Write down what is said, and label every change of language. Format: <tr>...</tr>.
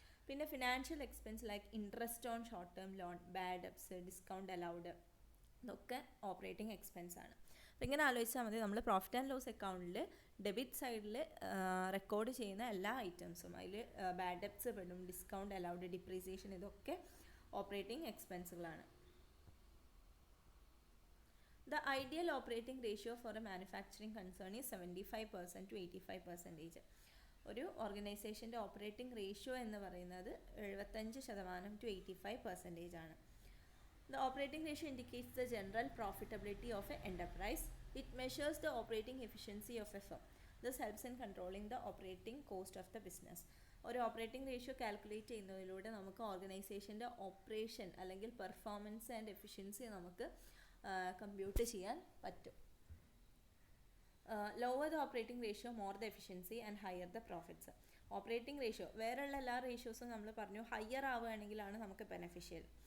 <en>പിന്നെ financial expense like interest on short term loan, bad debts, discount allowed, ഇതൊക്കെ operating expense ആണ്.</en> <ml>അപ്പോൾ ഇങ്ങനെ ആലോചിച്ചാൽ മതി, നമ്മൾ പ്രോഫിറ്റ് ആൻഡ് ലോസ് അക്കൗണ്ടിൽ ഡെബിറ്റ് സൈഡിൽ റെക്കോർഡ് ചെയ്യുന്ന എല്ലാ ഐറ്റംസും, അതിൽ ബാഡ് ഡെബ്റ്റ്സ് പെടും, ഡിസ്കൗണ്ട് അലൗഡ്, ഡിപ്രീസിയേഷൻ, ഇതൊക്കെ operating എക്സ്പെൻസുകളാണ്.</ml> <en>The ideal operating ratio for a manufacturing concern is 75% to 85%.</en> <ml>ഒരു ഓർഗനൈസേഷൻ്റെ ഓപ്പറേറ്റിംഗ് റേഷ്യോ എന്ന് പറയുന്നത് 75% to 85% ആണ്.</ml> <en>The operating ratio indicates the general profitability of an enterprise. It measures the operating efficiency of a firm. This helps in controlling the operating cost of the business.</en> <ml>ഒരു operating ratio calculate ചെയ്യുന്നതിലൂടെ നമുക്ക് ഓർഗനൈസേഷൻ്റെ operation അല്ലെങ്കിൽ performance and efficiency നമുക്ക് compute ചെയ്യാൻ പറ്റും.</ml> <en>Lower the operating ratio more the efficiency and higher the profits.</en> <ml>Operating ratio വേറെയുള്ള എല്ലാ റേഷ്യോസും നമ്മൾ പറഞ്ഞു ഹയർ ആവുകയാണെങ്കിലാണ് നമുക്ക് ബെനഫിഷ്യൽ.</ml>